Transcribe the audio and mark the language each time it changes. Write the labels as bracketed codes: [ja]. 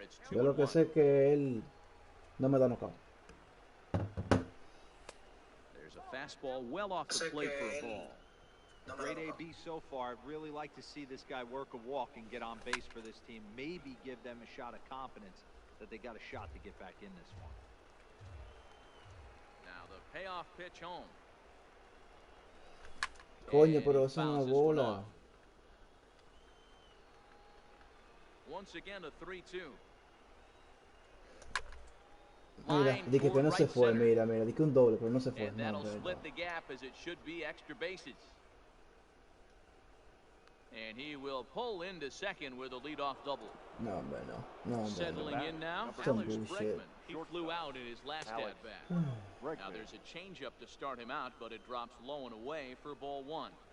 [es] Yo lo que sé es que él no me da knockout. [en] There's a fastball well off the plate for a ball. Great AB so far. I'd really like to see this guy work a walk and get on base for this team. Maybe give them a shot of confidence that they got a shot to get back in this one. Now the payoff pitch home. [es] Coño, pero es una bola. [en] Once again a 3-2. [es] Mira, dije que no se fue, mira, di que un doble, pero no se fue. [en] And that'll split the gap as it should be, extra bases. And he will pull into second with a leadoff double. No. Settling in now, Alex Bregman. He flew out in his last at-bat. Now there's a changeup to start him out, but it drops low and away for ball 1.